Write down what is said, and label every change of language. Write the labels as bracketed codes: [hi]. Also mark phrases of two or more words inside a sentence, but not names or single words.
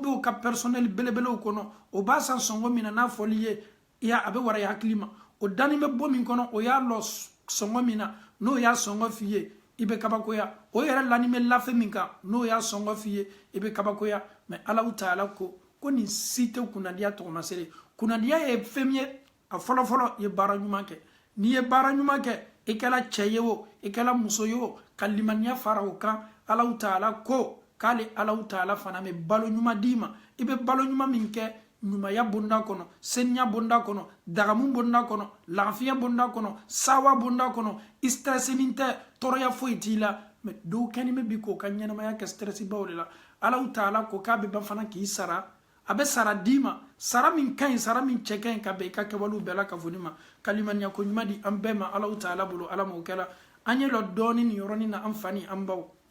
[bm] u ka personnel belebelew kɔnɔ o b'a san sɔngɔ min na n'a fɔli ye a bɛ wara i hakili ma o dani bɛ bɔ min kɔnɔ o y'a lɔ sɔngɔ min na n'o y'a sɔngɔ f'i ye i bɛ kabakoya o yɛrɛ lani bɛ lafe min kan n'o y'a sɔngɔ f'i ye i bɛ kabakoya mais Allah ta'ala ko nin si tɛ kunnadiya tɔgɔmasere kunnadiya ye fɛn min ye a fɔlɔfɔlɔ ye baara ɲuman kɛ n'i ye baara ɲuman kɛ i kɛla cɛ ye o i kɛla muso ye o ka limaniya fara o kan Allah ta'ala ko k'ale Allah ta'ala fana bɛ balo ɲuman d'i ma i bɛ balo ɲuman min kɛ ɲumaya bonda kɔnɔ seniya bonda kɔnɔ dagamu bonda kɔnɔ lafiya bonda kɔnɔ sawa bonda kɔnɔ i stressinin tɛ tɔɔrɔya foyi t'i la mais dɔw kɛni bɛ bi k'o ka ɲɛnamaya kɛ stressibaw de la Allah ta'ala ko k'a bɛ ban fana k'i sara a bɛ sara d'i ma sara min ka ɲi sara min cɛ ka ɲi ka bɛn i ka kɛwalew bɛɛ la kafoni ma ka limaniya ko ɲuman di an bɛɛ ma Allah ta'ala bolo ala m'o kɛla an ye lɔ dɔɔni nin yɔrɔnin na an fa ni an baw